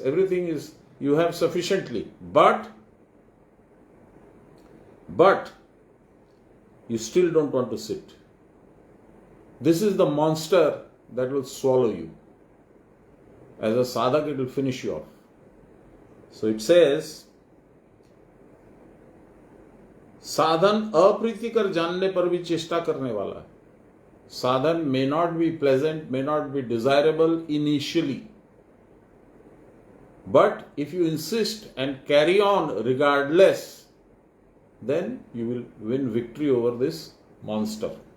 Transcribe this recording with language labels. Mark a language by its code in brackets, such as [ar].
[en] Everything is, you have sufficiently. But you still don't want to sit. This is the monster that will swallow you. As a sadhak, it will finish you off. So it says, [hi] साधन अप्रीतिकर जानने पर भी चेष्टा करने वाला है. [en] साधन may not be pleasant, may not be desirable initially, but if you insist and carry on regardless, then you will win victory over this monster.